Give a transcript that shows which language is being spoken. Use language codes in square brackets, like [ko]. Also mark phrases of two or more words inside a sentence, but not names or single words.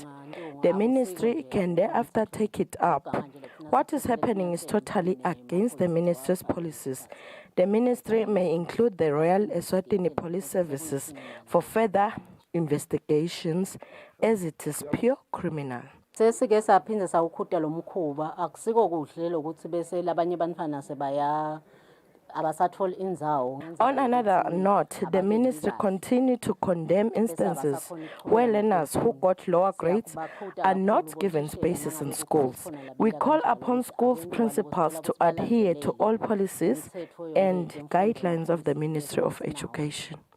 [en] The ministry can thereafter take it up. What is happening is totally against the ministry's policies. The ministry may include the Royal Eswatini Police Services for further investigations, as it is pure criminal. [ss] Sesike saphinde sawukhuta lo mkhuba akusiko kuhle lokuthi bese labanye bantwana sebaya abasatholi indzawo. [en] On another note, the ministry continued to condemn instances where learners who got lower grades are not given spaces in schools. We call upon schools principals to adhere to all policies and guidelines of the Ministry of Education.